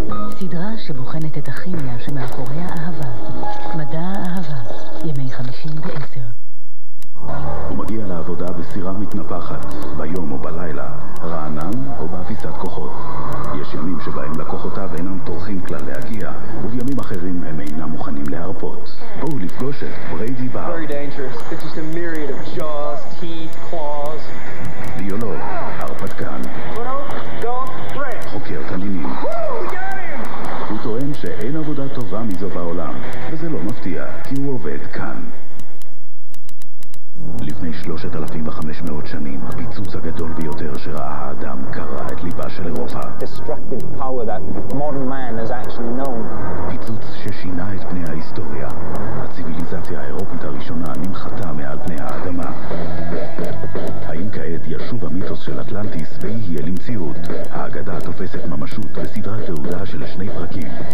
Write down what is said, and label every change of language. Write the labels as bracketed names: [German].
[Hebrew] סדרה שבוחנת את הכימיה שמאחורי האהבה. מדע האהבה, ימי 50 ב-10. הוא מגיע לעבודה בסירה מתנפחת, ביום או בלילה, רענן או באפיסת כוחות. יש ימים שבהם לקוחותיו אינם טורחים כלל להגיע, ובימים אחרים הם אינם מוכנים להרפות. בואו לפגוש את בריידי בר. [English] Very dangerous. It's just a myriad of jaws, teeth, claws. [Hebrew] ביולוג, הרפתקן, חוקר תנינים. הוא טוען שאין עבודה טובה מזו בעולם, וזה לא מפתיע, כי הוא עובד כאן. לפני 3,500 שנים, הפיצוץ הגדול ביותר שראה האדם קרע את ליבה של אירופה. [English] Destructive power that modern man has actually known. [Hebrew] פיצוץ ששינה את פני ההיסטוריה. הציביליזציה האירופית הראשונה נמחתה מעל פני האדמה. האם כעת ישוב המיתוס של אטלנטיס ויהיה למציאות? האגדה תופסת ממשות בסדרת תעודה של 2 פרקים.